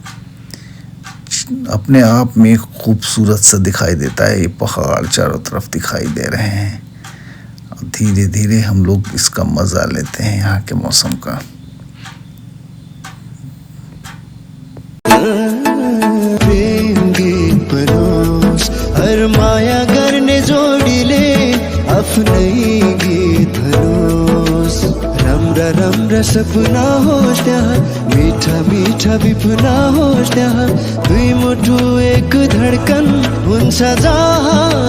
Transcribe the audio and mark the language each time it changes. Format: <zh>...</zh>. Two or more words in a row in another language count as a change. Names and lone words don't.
<hi>अपने आप में खूबसूरत सा दिखाई देता है। ये पहाड़ चारों तरफ दिखाई दे रहे हैं और धीरे धीरे हम लोग इसका मज़ा लेते हैं, यहाँ के मौसम का।</hi> <ne>हर माया गर्ने जोडीले आफ्नै गीत धरोस्। राम्रा राम्रा सपना होस् त्यहाँ, मिठा मिठा विपना होस् त्यहाँ। दुई मुठु एक धडकन हुन्छ जहाँ।</ne>